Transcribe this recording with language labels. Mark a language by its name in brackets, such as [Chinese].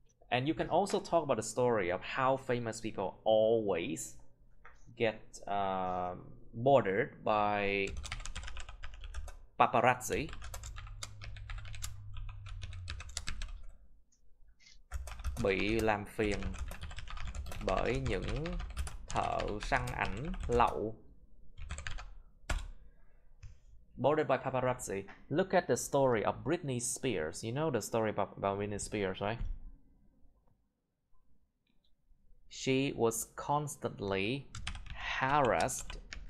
[English] And you can also talk about the story of how famous people always get bothered by paparazzi. [Vietnamese] Bị làm phiền bởi những thợ săn ảnh lậu. [English] Bothered by paparazzi. Look at the story of Britney Spears. You know the story about Britney Spears, right? She was constantly harassed.